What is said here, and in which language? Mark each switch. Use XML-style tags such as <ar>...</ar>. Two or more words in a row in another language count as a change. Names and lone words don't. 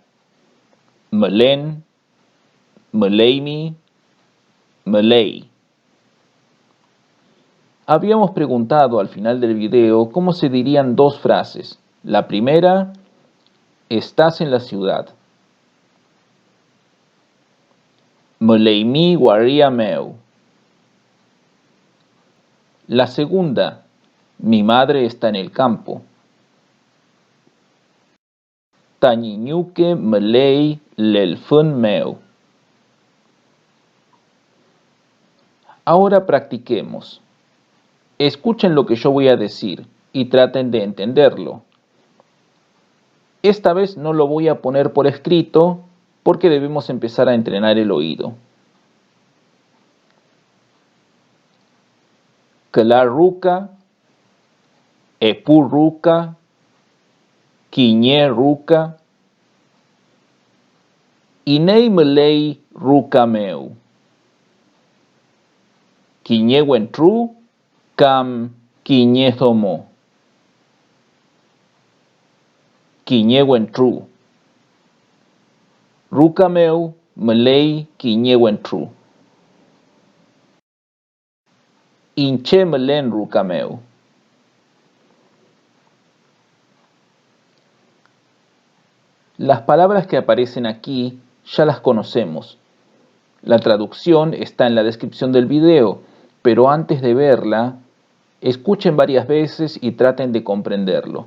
<arn>Melen, meleimi, melei.</arn> <es>Habíamos preguntado al final del video cómo se dirían dos frases. La primera, estás en la ciudad.</es> <arn>Meleimi waria meu.</arn> <es>La segunda, mi madre está en el campo.</es> <arn>Tañiñuque melei lelfun meu.</arn> <es>Ahora practiquemos. Escuchen lo que yo voy a decir y traten de entenderlo. Esta vez no lo voy a poner por escrito porque debemos empezar a entrenar el oído.</es> <arn>Kelar ruca, epu ruca, quiñe ruca, inei melei ruca meu. Quiñe wentru, cam quiñe thomo. Quiñe wentru. Ruca meu melei quiñe wentru. Inche melen ruca meu.</arn> <es>Las palabras que aparecen aquí ya las conocemos. La traducción está en la descripción del video, pero antes de verla, escuchen varias veces y traten de comprenderlo.</es>